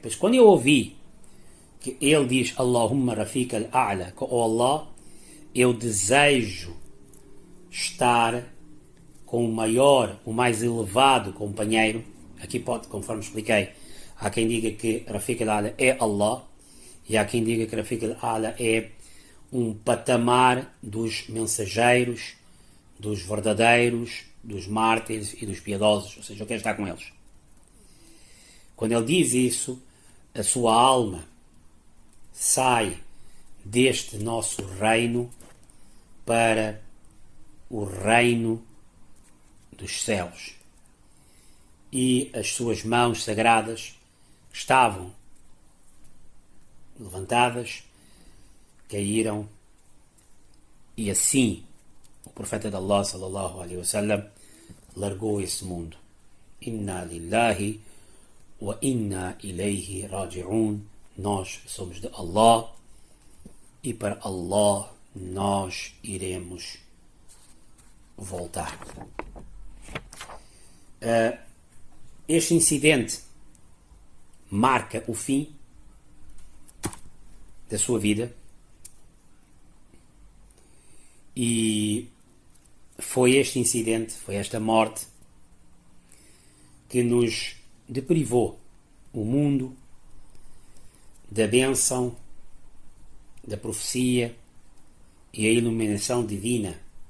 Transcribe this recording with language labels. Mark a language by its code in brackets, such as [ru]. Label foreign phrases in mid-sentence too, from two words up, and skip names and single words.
[pt] Pois quando eu ouvi que ele diz [ar] اللهم الرفيق الأعلى, [pt] oh Allah, eu desejo estar com o maior, o mais elevado companheiro. Aqui pode, conforme expliquei, há quem diga que [ar] الرفيق الأعلى [pt] é Allah, e há quem diga que [ar] الرفيق الأعلى [pt] é um patamar dos mensageiros, dos verdadeiros, dos mártires e dos piedosos, ou seja, eu quero estar com eles. Quando ele diz isso, a sua alma sai deste nosso reino para o reino dos céus. E as suas mãos sagradas estavam levantadas, caíram, e assim o profeta de Allah [ar] صلى الله عليه وسلم [pt] largou esse mundo. [ar] إنا لله وإنا إليه راجعون. [pt] Nós somos de Allah e para Allah nós iremos voltar. Este incidente marca o fim da sua vida e foi este incidente, foi esta morte que nos deprivou o mundo da bênção, da profecia e a iluminação divina